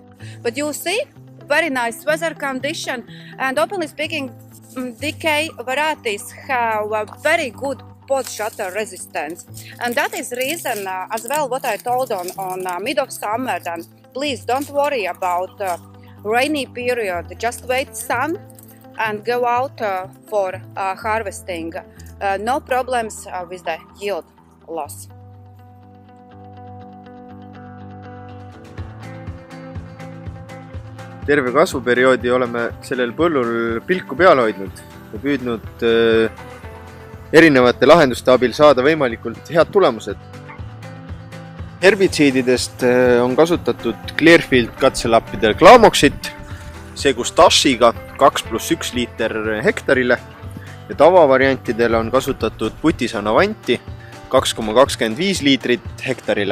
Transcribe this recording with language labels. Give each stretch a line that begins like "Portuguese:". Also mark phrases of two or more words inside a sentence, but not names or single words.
English: But you see, very nice weather condition, and openly speaking, DK varieties have a very good pod shutter resistance, and that is reason as well what I told on mid of summer. Then please don't worry about rainy period. Just wait sun and go out for harvesting. No problems with the yield loss.
Estonian: Terve kasvuperioodi oleme sellel põllul pilku peal hoidnud ja püüdnud erinevate lahenduste abil saada võimalikult head tulemused. Herbitsiididest on kasutatud Clearfield katselappidel Glamoxit, Segustashiga 2+1 liiter hektarile ja tavavariantidel on kasutatud Putisan Avanti 2,25 liitrit hektarile.